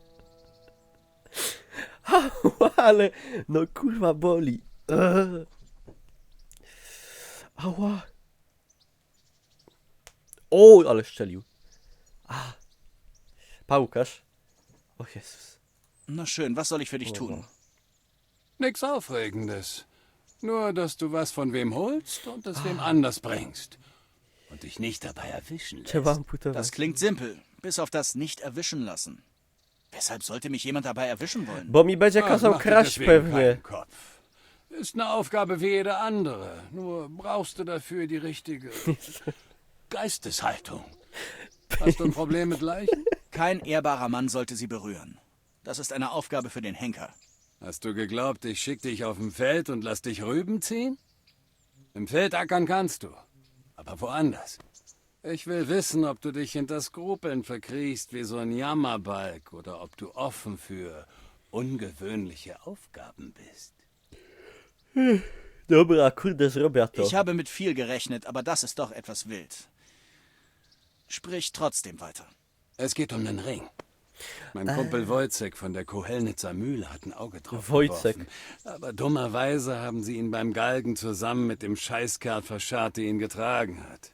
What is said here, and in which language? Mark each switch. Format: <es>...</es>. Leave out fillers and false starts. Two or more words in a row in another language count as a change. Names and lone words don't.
<pl>Ale, no kurwa boli. Ała. O, ale szczelił. A. Pałkarz. O Jezus.</pl> <de>Na schön, was soll ich für dich tun? Nix Aufregendes. Nur, dass du was von wem holst und es wem anders bringst. Und dich nicht dabei erwischen lässt. Das klingt simpel, bis auf das nicht erwischen lassen. Weshalb sollte mich jemand dabei erwischen wollen?</de> <pl>Bo mi będzie kazał kraść pewnie.</pl> <de>Ist eine Aufgabe wie jede andere. Nur brauchst du dafür die richtige Geisteshaltung. Hast du ein Problem mit Leichen? Kein ehrbarer Mann sollte sie berühren. Das ist eine Aufgabe für den Henker. Hast du geglaubt, ich schick dich auf dem Feld und lass dich Rüben ziehen? Im Feld ackern kannst du, aber woanders. Ich will wissen, ob du dich hinter Skrupeln verkriechst wie so ein Jammerbalg oder ob du offen für ungewöhnliche Aufgaben bist.</de> <pl>Dobra, kurde, zrobię to.</pl> <de>Ich habe mit viel gerechnet, aber das ist doch etwas wild. Sprich trotzdem weiter. Es geht um den Ring. Mein Kumpel Wojcek von der Kohelnitzer Mühle hat ein Auge drauf Wojcek. geworfen. Aber dummerweise haben sie ihn beim Galgen zusammen mit dem Scheißkerl verscharrt, der ihn getragen hat.</de>